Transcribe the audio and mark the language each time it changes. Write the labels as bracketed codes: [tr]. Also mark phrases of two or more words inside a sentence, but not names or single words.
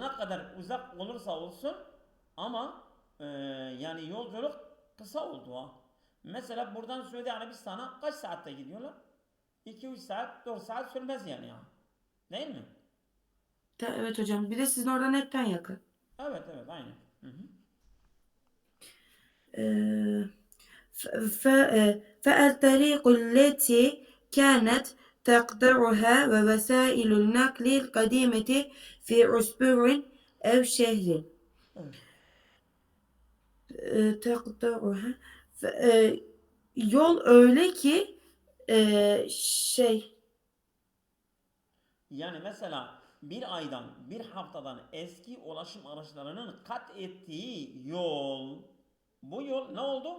[tr] ne kadar uzak olursa olsun ama yani yolculuk kısa oldu ha. Mesela buradan Suudi Arabistan'a kaç saatte gidiyorlar? 2-3 saat, 4 saat sürmez yani ya. Değil mi? Evet hocam. Bir de sizin oradan hepten yakın. Evet, evet, aynı. Hı hı. [ar] فالطريق التي كانت تقطعها ووسائل النقل القديمة في أسبوع أو شهر [tr] Evet. تقطعها yol öyle ki şey Yani mesela bir aydan, bir haftadan eski ulaşım araçlarının kat ettiği yol, bu yol ne oldu?